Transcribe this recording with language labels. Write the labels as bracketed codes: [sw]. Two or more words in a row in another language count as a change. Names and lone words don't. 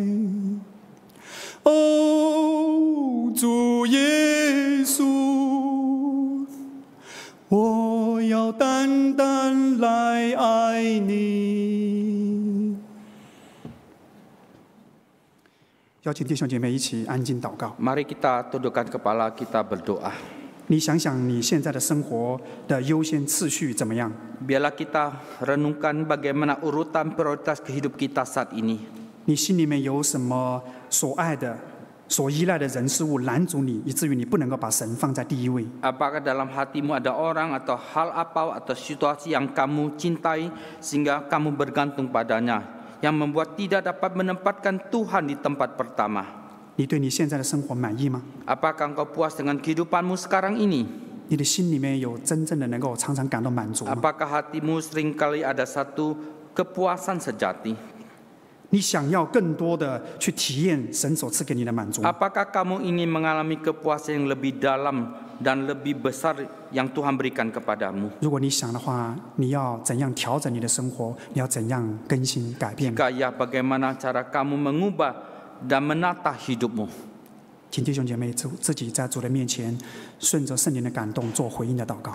[zh] 哦，主耶稣，我要单单来爱你。邀请弟兄姐妹一起安静祷告。 [id] Mari kita tundukkan kepala, kita berdoa. [zh] 你想想你现在的生活的优先次序怎么样？ [id] Biarlah kita renungkan bagaimana urutan prioritas kehidup kita saat ini. [zh] 你心里面有什么所爱的、所依赖的人事物拦阻你，以至于你不能够把神放在第一位？ [id] Apakah dalam hatimu ada orang atau hal apa atau situasi yang kamu cintai sehingga kamu bergantung padanya, yang membuat tidak dapat menempatkan Tuhan di tempat pertama? [zh] 你对你现在的生活满意吗？ [id] Apakah engkau puas dengan kehidupanmu sekarang ini? [zh] 你的心里面有真正的能够常常感到满足吗？ [id] Apakah hatimu seringkali ada satu kepuasan sejati? [zh] 你想要更多的去体验神所赐给你的满足吗？ [id] Apakah kamu ingin mengalami kepuasan yang lebih dalam dan lebih besar yang Tuhan berikan kepadamu? [zh] 如果你想的话，你要怎样调整你的生活？你要怎样更新改变？ [id] Jika ya, bagaimana cara kamu mengubah dan menata hidupmu? [zh] 请弟兄姐妹自己在主的面前，顺着圣灵的感动做回应的祷告。